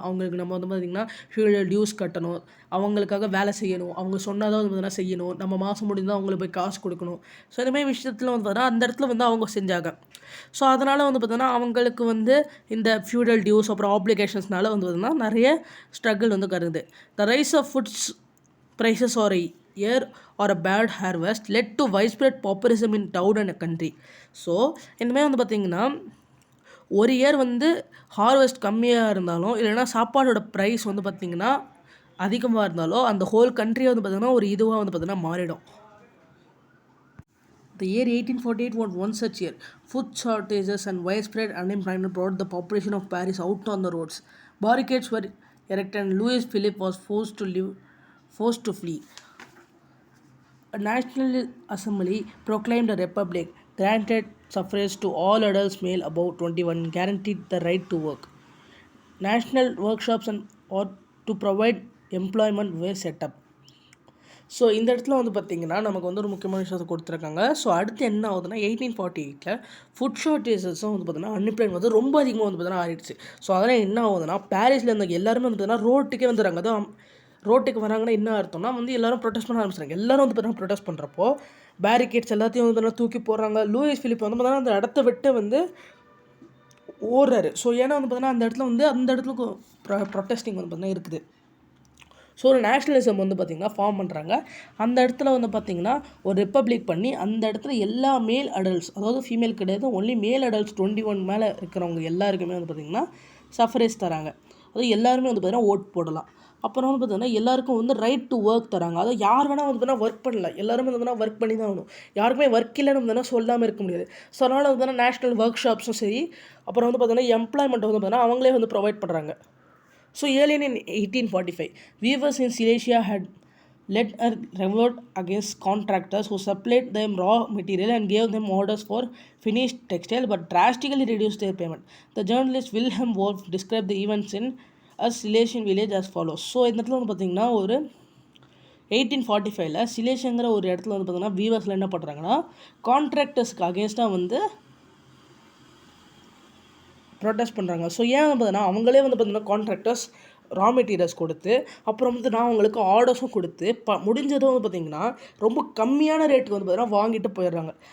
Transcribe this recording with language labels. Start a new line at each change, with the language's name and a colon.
Tamil: அவங்களுக்கு நம்ம வந்து பார்த்திங்கன்னா ஃபியூடல் டியூஸ் கட்டணும், அவங்களுக்காக வேலை செய்யணும், அவங்க சொன்னால் தான் வந்து பார்த்திங்கன்னா செய்யணும், நம்ம மாதம் முடிந்தால் அவங்களுக்கு போய் காசு கொடுக்கணும். ஸோ இந்தமாதிரி விஷயத்தில் வந்து பார்த்திங்கன்னா அந்த இடத்துல வந்து அவங்க செஞ்சாங்க. ஸோ அதனால் வந்து பார்த்திங்கன்னா அவங்களுக்கு வந்து இந்த ஃபியூடல் டியூஸ் அப்புறம் ஆப்ளிகேஷன்ஸ்னால வந்து பார்த்திங்கன்னா நிறைய ஸ்ட்ரகிள் வந்து கருது.
English: The rise of foods prices or a year or a bad harvest led to widespread pauperism in town and a country.
Tamil: So இந்தமாதிரி வந்து பார்த்திங்கன்னா ஒரு இயர் வந்து ஹார்வெஸ்ட் கம்மியாக இருந்தாலும் இல்லைனா சாப்பாடோட ப்ரைஸ் வந்து பார்த்திங்கன்னா அதிகமாக இருந்தாலும் அந்த ஹோல் கண்ட்ரியை வந்து பார்த்திங்கன்னா ஒரு இதுவாக வந்து பார்த்திங்கன்னா மாறிடும்.
English: The year 1848 was one such year. Food shortages and widespread unemployment brought the population of Paris out on the roads. Barricades were erected and Louis Philippe was forced to flee. A National Assembly proclaimed a republic, granted suffrage to all adults male above 21, guaranteed the right to work. National workshops or to provide employment were set up.
Tamil: So இந்த இடத்துல வந்து பார்த்திங்கன்னா நமக்கு வந்து ஒரு முக்கியமான விஷயத்தை கொடுத்துருக்காங்க. ஸோ அடுத்து என்ன ஆகுதுன்னா 1848 ஃபுட் ஷார்ட்டேஜஸும் வந்து பார்த்திங்கன்னா அன்எம்ப்ளாய்மெண்ட் வந்து ரொம்ப அதிகமாக வந்து பார்த்திங்கன்னா ஆகிடுச்சு. ஸோ அதனால் என்ன ஆகுதுன்னா பாரிஸில் இருந்த எல்லாருமே வந்து பார்த்திங்கன்னா ரோட்டுக்கே வந்துடுறாங்க. அதான் ரோட்டுக்கு வராங்கன்னா என்ன அர்த்தம்னா வந்து எல்லோரும் ப்ரொடெஸ்ட் பண்ண ஆரம்பிச்சிட்டாங்க. எல்லோரும் வந்து பார்த்திங்கன்னா ப்ரொடெஸ்ட் பண்ணுறப்போ பேரிகேட்ஸ் எல்லாத்தையும் வந்து பார்த்திங்கன்னா தூக்கி போடுறாங்க. லூயிஸ் பிலிப் வந்து பார்த்திங்கன்னா அந்த இடத்த விட்டு வந்து ஓடுறாரு. ஸோ ஏன்னா வந்து பார்த்திங்கன்னா அந்த இடத்துல ப்ரொட்டஸ்டிங் வந்து பார்த்திங்கன்னா இருக்குது. ஸோ ஒரு நேஷ்னலிசம் வந்து பார்த்திங்கன்னா ஃபார்ம் பண்ணுறாங்க. அந்த இடத்துல வந்து பார்த்திங்கன்னா ஒரு ரிப்பப்ளிக் பண்ணி அந்த இடத்துல எல்லா மேல் அடல்ட்ஸ், அதாவது ஃபீமேல் கிடையாது, ஒன்லி மேல் அடல்ட்ஸ் 21 மேலே இருக்கிறவங்க எல்லாருக்குமே வந்து பார்த்திங்கன்னா சஃபரேஜ் தராங்க. அதுவும் எல்லாருமே வந்து பார்த்திங்கன்னா ஓட் போடலாம். அப்புறம் வந்து பார்த்திங்கன்னா எல்லாருக்கும் வந்து ரைட் டு ஒர்க் தராங்க. அதாவது யார் வேணால் வந்து பார்த்தீங்கன்னா ஒர்க் பண்ணல, எல்லாருமே வந்து பார்த்தீங்கன்னா ஒர்க் பண்ணி தான் ஆகணும். யாருக்குமே ஒர்க் இல்லைன்னு வந்து சொல்லாமல் இருக்க முடியாது. ஸோ அதனால் வந்து பார்த்தீங்கன்னா நேஷ்னல் ஒர்க் ஷாப்ஸும் சரி, அப்புறம் வந்து பார்த்தீங்கன்னா எம்ப்ளாய்மெண்ட் வந்து பார்த்தீங்கன்னா அவங்களே வந்து ப்ரொவைட் பண்ணுறாங்க.
English: So early in 1845, weavers in Silesia had led a revolt against contractors who supplied them raw material and gave them orders for finished textile but drastically reduced their payment. The journalist Wilhelm Wolff described the events in a Silesian village as follows.
Tamil: So இந்த இடத்துல வந்து பார்த்திங்கன்னா ஒரு 1845 சிலேஷியங்கிற ஒரு இடத்துல வந்து பார்த்திங்கன்னா வீவர்ஸில் என்ன பண்ணுறாங்கன்னா கான்ட்ராக்டர்ஸ்க்கு அகேன்ஸ்டாக வந்து ப்ரொடெஸ்ட் பண்ணுறாங்க. ஸோ ஏன் பார்த்தீங்கன்னா அவங்களே வந்து பார்த்திங்கன்னா கான்ட்ராக்டர்ஸ் ரா மெட்டீரியல்ஸ் கொடுத்து, அப்புறம் வந்து நான் அவங்களுக்கு ஆர்டர்ஸும் கொடுத்து முடிஞ்சதும் வந்து பார்த்திங்கன்னா ரொம்ப கம்மியான ரேட்டுக்கு வந்து பார்த்திங்கன்னா வாங்கிட்டு போயிடுறாங்க.